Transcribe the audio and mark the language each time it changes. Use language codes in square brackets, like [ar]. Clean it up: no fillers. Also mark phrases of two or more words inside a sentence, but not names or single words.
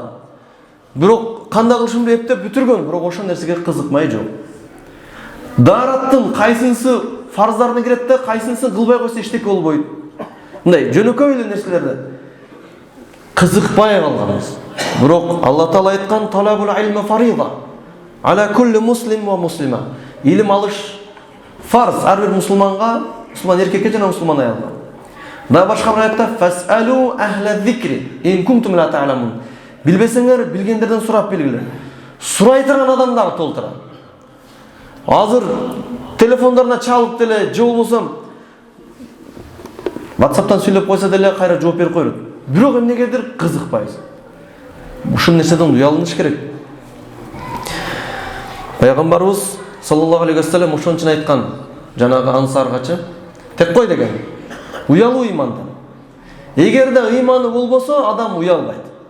[ky] Бирок кандай кылышымды эптеп бүтүргөн, бирок ошол нерсеге кызыкмай жок. Дараттын кайсынысы фарздардын кирет да, кайсынысы кылбай койсо эчтеке болбойт. Мындай жөнөкөй эле нерселерде кызыкпай калганбыз. [ar] Бирок Алла Таала айткан: "طلب العلم فريضة على كل مسلم ومسلمة." [ky] Илим алыш фарз ар бир мусулманга, мусулман эркекке жана мусулман аялга. [ar] Да башка бир аятта: "فاسألوا أهل الذكر إن كنتم لا تعلمون." [ky] Билбесеңер, билгендерден сурап билгиле. Сурай турган адамдар толтура. Азыр телефондарына чалып деле, же болбосо WhatsApp'тан сүйлөп койсо деле кайра жооп берип коет. Бирок эмнегедир кызыкпайбыз. Ушул нерседен уялыныш керек. Пайгамбарыбыз [ar] صلى الله عليه وسلم [ky] ошон үчүн айткан, жанагы ансаргачы, тек кой деген. Уялуу имандан. Эгерде ыйманы болбосо, адам уялбайт.